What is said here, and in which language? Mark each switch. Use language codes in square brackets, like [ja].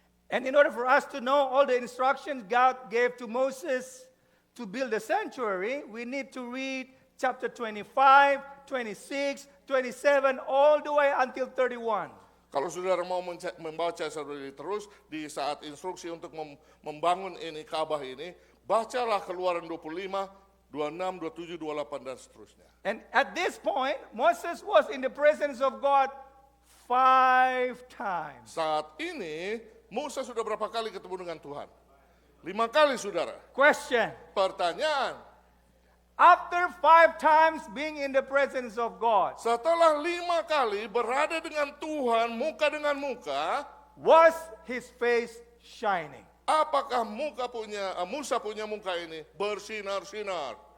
[en] And in order for us to know all the instructions God gave to Moses to build the sanctuary, we need to read chapter 25, 26, 27, all the way until 31. [id] Kalau saudara mau membaca terus di saat instruksi untuk membangun ini Ka'bah ini, bacalah Keluaran 25, 26, 27, 28 dan seterusnya. [en] And at this point, Moses was in the presence of God 5 times. [id] Saat ini Musa sudah berapa kali ketemu dengan Tuhan? 5 kali, saudara. [en] Question. [id] Pertanyaan. [en] After 5 times being in the presence of God, [id] Setelah 5 kali berada dengan Tuhan muka dengan muka, [en] was his face shining? [id] apakah Musa punya muka ini bersinar-sinar?